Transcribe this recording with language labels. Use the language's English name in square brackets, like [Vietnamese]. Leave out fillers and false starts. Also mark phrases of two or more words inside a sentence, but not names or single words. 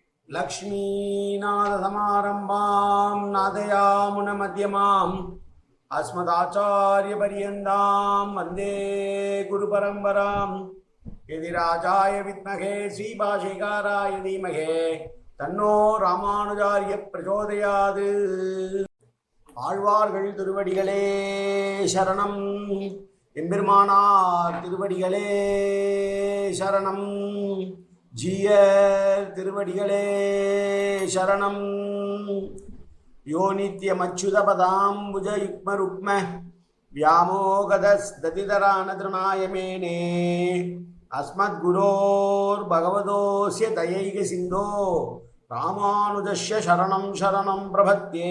[Sanskrit] लक्ष्मीनाथसमारम्भां नादयामुनमध्यमाम् अस्मदाचार्यपर्यन्तां वन्दे गुरुपरम्पराम् यदिराजाय विद्महे श्रीभाष्यकाराय धीमहि तन्नो रामानुजार्य प्रचोदयात्। [Tamil] ஆழ்வார்கள் திருவடிகளே சரணம். எம்பெருமானார் திருவடிகளே சரணம். ஜீயர் திருவடிகளே சரணம். [Sanskrit] यो नित्यमच्युतपदाम्बुज युग्मरुक्म व्यामोहतस्तदितराणितृणाय मेने अस्मद्गुरोर् भगवतोऽस्य दयैक सिन्धो रामानुजस्य चरणं शरणं प्रपद्ये.